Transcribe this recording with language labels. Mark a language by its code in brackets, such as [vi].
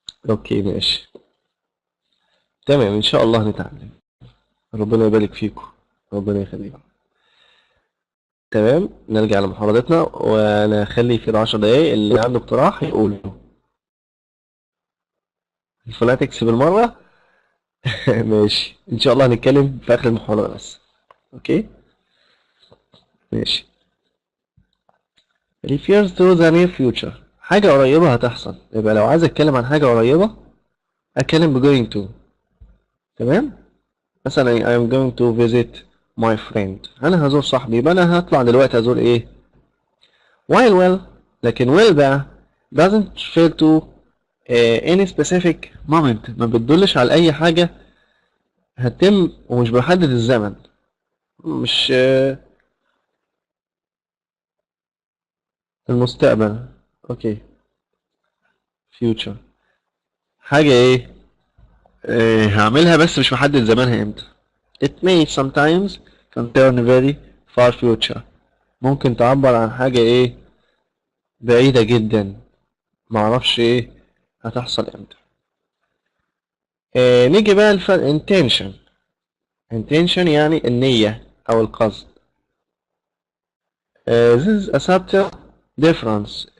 [ar] اوكي ماشي. تمام ان شاء الله نتعلم. ربنا يبارك فيكم. ربنا يخليكم. تمام. نرجع لمحاضرتنا وانا اخلي في 10 دقايق اللي عنده اقتراح يقوله. الفوناتكس بالمرة. ماشي ان شاء الله هنتكلم في اخر المحاضرة بس. اوكي ماشي. [en] refers to the near future [ar] حاجة قريبة هتحصل. يبقى لو عايز اتكلم عن حاجة قريبة اتكلم ب going to. تمام. مثلا [en] I am going to visit my friend. [ar] انا هزور صاحبي، يبقى انا هطلع دلوقتي ازور ايه؟ [en] while well. [ar] لكن will بقى [en] doesn't refer to any specific moment، [ar] ما بتدلش على اي حاجة هتتم ومش بحدد الزمن. مش المستقبل. اوكي. future حاجة ايه؟ هعملها بس مش محدد زمانها امتى. [en] it may sometimes concern very far future. [ar] ممكن تعبر عن حاجة ايه؟ بعيدة جدا، معرفش ايه هتحصل امتى. نيجي بقى الفرق intention. intention يعني النية أو القصد. [en] this is a subtle difference.